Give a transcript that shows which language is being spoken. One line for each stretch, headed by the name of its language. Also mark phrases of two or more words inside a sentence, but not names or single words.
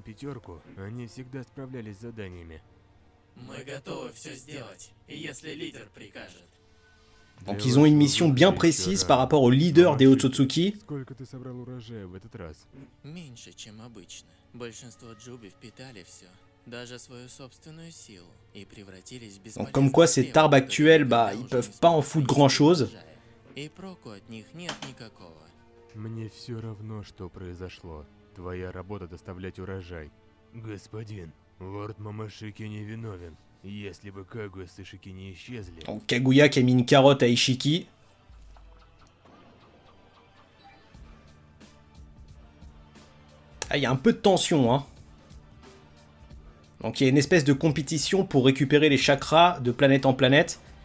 French: Donc ils ont une mission bien précise par rapport au leader des Otsutsuki. Donc comme quoi cet arbre actuel, ils peuvent pas en foutre grand chose.
Russian: Мне все равно, что произошло. Твоя работа доставлять урожай. Господин, лорд Мамашики не виновен. Если бы Кагуя с Ишики не исчезли...
French: Donc Kaguya qui a mis une carotte à Ishiki. Ah, il y a un peu de tension, hein. Donc il y a une espèce de compétition pour récupérer les chakras de planète en planète.